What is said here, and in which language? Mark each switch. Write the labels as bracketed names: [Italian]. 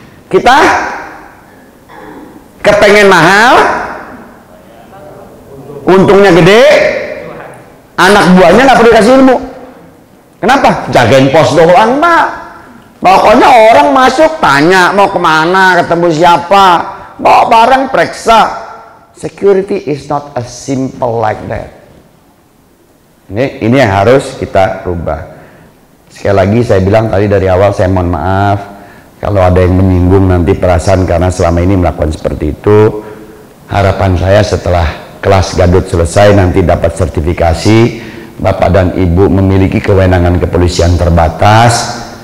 [Indonesian] Kita kepengen mahal, untungnya gede, anak buahnya nggak perlu kasih ilmu. Kenapa? Jagain pos doang, Pak. Pokoknya orang masuk tanya mau kemana, ketemu siapa, bawa barang periksa. [English] Security is not as simple like that. [Indonesian] Ini yang harus kita rubah. Sekali lagi saya bilang tadi dari awal, saya mohon maaf kalau ada yang menyinggung nanti perasaan karena selama ini melakukan seperti itu. Harapan saya setelah kelas Gadut selesai nanti dapat sertifikasi, Bapak dan Ibu memiliki kewenangan kepolisian terbatas.